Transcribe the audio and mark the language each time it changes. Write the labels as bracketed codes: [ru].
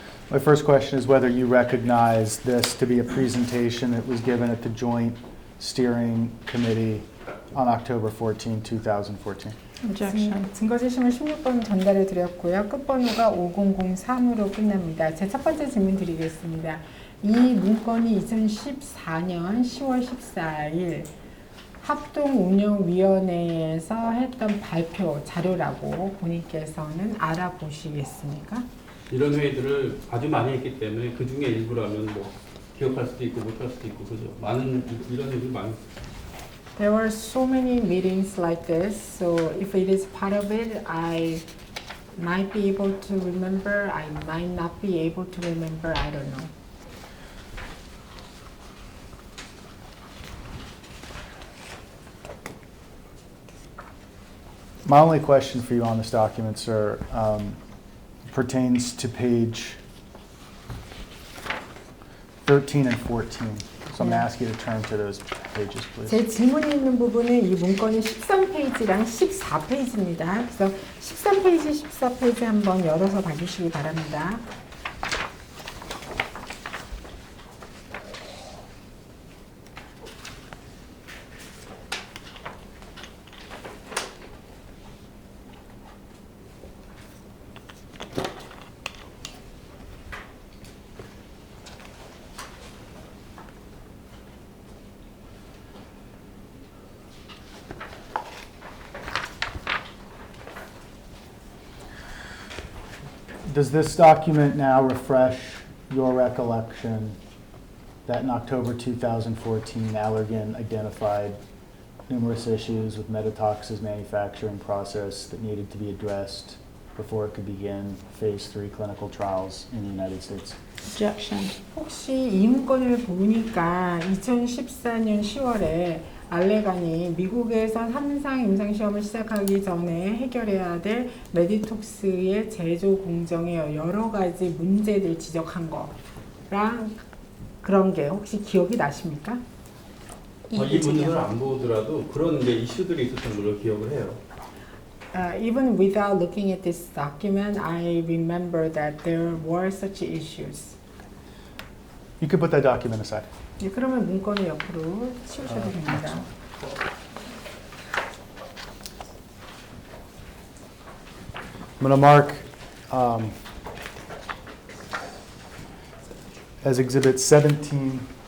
[en] My first question is whether you recognize this to be a presentation that was given at the Joint Steering Committee on October 14, 2014. Objection. [ko] 증거 제시문 16번 전달해 드렸고요. 끝번호가 5003으로 끝납니다. 제 첫 번째 질문 드리겠습니다. 이 문건이 2014년 10월 14일 합동운영위원회에서 했던 발표 자료라고 본인께서는 알아보시겠습니까? 이런 회의들을 아주 많이 했기 때문에 그 중에 일부라면 뭐 기억할 수도 있고 못할 수도 있고 그죠. 많은 이런 회의들 많이. [en] There were so many meetings like this, so if it is part of it, I might be able to remember, I might not be able to remember, I don't know. My only question for you on this document, sir, pertains to page 13 and 14. So I'm going to ask you to turn to those pages, please. [ko] 제 질문이 있는 부분은 이 문건이 13페이지랑 14페이지입니다. 그래서 13페이지, 14페이지 한번 열어서 봐주시기 바랍니다. [en] Does this document now refresh your recollection that in October 2014, Allergan identified numerous issues with BOTOX's manufacturing process that needed to be addressed before it could begin phase 3 clinical trials in the United States? Objection. [ko] 혹시 이 문건을 보니까 2014년 10월에 알레간이 미국에서 3상 임상시험을 시작하기 전에 해결해야 될 메디톡스의 제조 공정의 여러 가지 문제들 지적한 거랑 그런 게 혹시 기억이 나십니까? 이 문건을 안 보더라도 그런 이제 이슈들이 있었던 걸로 기억을 해요. [en] Even without looking at this document, I remember that there were such issues. You could put that document aside. [ko] 네, 그러면 문건을 옆으로 치우셔도 됩니다. [en] I'm going to mark as Exhibit 17.